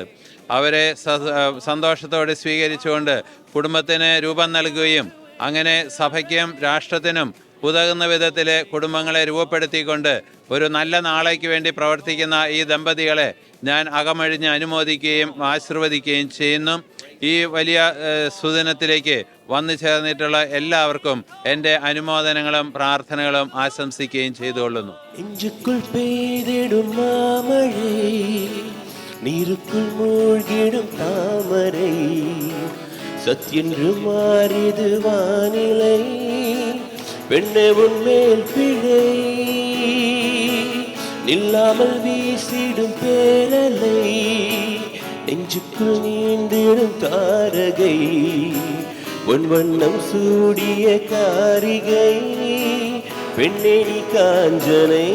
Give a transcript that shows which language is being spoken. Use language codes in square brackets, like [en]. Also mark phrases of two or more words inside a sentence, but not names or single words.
[ml] അവരെ സന്തോഷത്തോടെ സ്വീകരിച്ചുകൊണ്ട് കുടുംബത്തിന് രൂപം നൽകുകയും അങ്ങനെ സഭയ്ക്കും രാഷ്ട്രത്തിനും ഉതകുന്ന വിധത്തിൽ കുടുംബങ്ങളെ രൂപപ്പെടുത്തിക്കൊണ്ട് ഒരു നല്ല നാളേക്ക് വേണ്ടി പ്രവർത്തിക്കുന്ന ഈ ദമ്പതികളെ ഞാൻ അകമഴിഞ്ഞ് അനുമോദിക്കുകയും ആശീർവദിക്കുകയും ചെയ്യുന്നു. ഈ വലിയ സുദിനത്തിലേക്ക് വന്നു ചേർന്നിട്ടുള്ള എല്ലാവർക്കും എൻ്റെ അനുമോദനങ്ങളും പ്രാർത്ഥനകളും ആശംസിക്കുകയും ചെയ്തുകൊള്ളുന്നു. [ta] நீருக்குள் மூழ்கிடும் தாமரை சத்யென்று மாறிது வானிலை பெண்ணே உன்மேல் பிழை நில்லாமல் வீசிடும் பேரலை நெஞ்சுக்குள் நீந்திடும் தாரகை பொன் வண்ணம் சூடிய காரிகை பெண்ணே நீ காஞ்சனை.